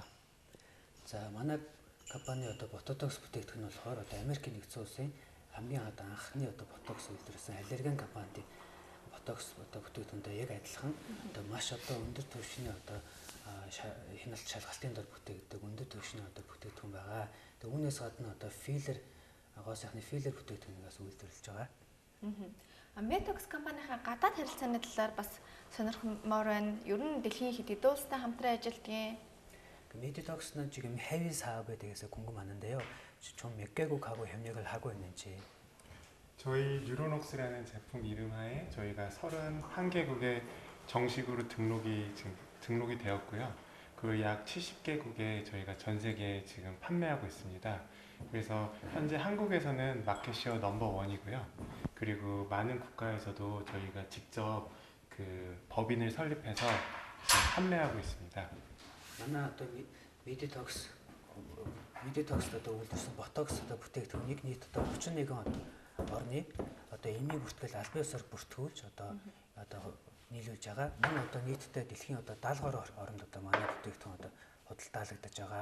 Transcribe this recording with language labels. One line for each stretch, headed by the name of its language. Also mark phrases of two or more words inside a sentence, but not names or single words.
Korean: 자,
Mongolian: манай компани одоо ботокс бүтээгдэхүүн нь болохоор одоо Америкийн нэгдсэн улсын хамгийн анхны одоо ботокс үйлдвэрлэсэн аллерген компанид ботокс одоо бүтээгдэхүүнтэй яг адилхан одоо маш одоо өндөр түвшний одоо хяналт шалгалтын дор бүтээгддэг өндөр түвшний одоо бүтээгдэхүүн байгаа. Тэгээ үүнээс гадна одоо филлер гоо сайхны филлер бүтээгдэхүүнээс үйлдвэрлэж байгаа. медлакс компанийнхаа гадаад харилцааны талаар бас сонирхмоор байна. Ер нь дэлхийн хэд хэдэн улстай хамтран ажилладаг.
Korean: медлак스는 지금 해외 사업에 대해서 궁금하는데요. 좀 몇 개국하고 협력을 하고 있는지. 저희 뉴로녹스라는 제품 이름하에 저희가 31개국에 정식으로 등록이 되었고요. 그 약 70개국에 저희가 전 세계에 지금 판매하고 있습니다. 그래서 현재 한국에서는 마켓쉐어 넘버1이고요. 그리고 많은 국가에서도 저희가 직접 그 법인을 설립해서 지금 판매하고 있습니다.
Mongolian: манай одоо медлакс одоо үйлдвэрлэсэн ботокс одоо бүтээгдэхүүнийг нийт одоо 31 орны одоо эмийн бүртгэл албан ёсоор бүртгүүлж одоо нийлүүлж байгаа. Мөн одоо нийтдээ дэлхийн одоо 70 орнд одоо манай бүтээгдэхүүн одоо худалдаалагдаж байгаа.